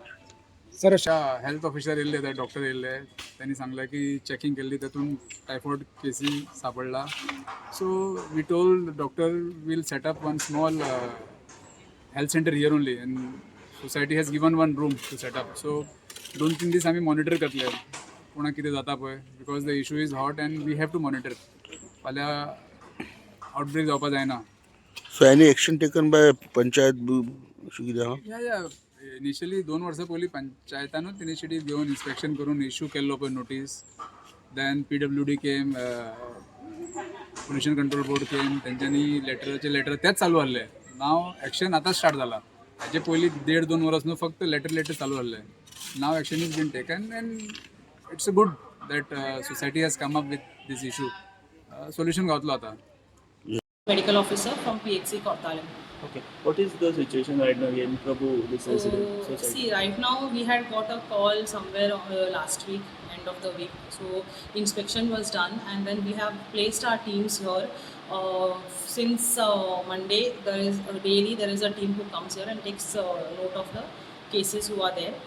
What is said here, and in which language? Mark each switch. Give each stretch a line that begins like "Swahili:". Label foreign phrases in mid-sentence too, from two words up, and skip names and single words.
Konkani: सर अशा हेल्थ ऑफिसर येयल्ले ते डॉक्टर येयल्ले त्यांनी सांगले की चेकिंग केल्ली तातूंत टायफॉयड केसी सापडला
English: So we told doctor we'll set up one small health center here only and society has given one room to set up
Konkani: सो 2-3 दीस आमी मॉनिटर करतले कोणाक कितें जाता पळय
English: because the issue is hot and we have to monitor
Konkani: फाल्यां आउटब्रेक जावपा जायना
English: So any action taken by panchayat
Konkani: अशें कितें आहा या इनिशियली 2 वर्सां पयलीं पंचायतानूच इनिशिएटीव घेवन इन्स्पेक्शन करून इश्यू केल्लो पळय नोटीस देन
English: PWD came Pollution Control Board came
Konkani: तेंच्यांनी लेटराचे लेटर तेच चालू आसले
English: now action
Konkani: आतां स्टार्ट जाला हाजे पयलीं 1.5-2 वर्स न्हू फक्त लेटर चालू आसले
English: now action is been taken and it's a good that society has come up with this issue
Konkani: सोल्युशन गावतलो आतां
English: medical officer from PHC Kottalam. Okay, what is the situation right now in Prabhu this resident society? See, right now we had got a call somewhere last week, end of the week. So inspection was done, and then we have placed our teams here. Since Monday, there is a team who comes here and takes note of the cases who are there.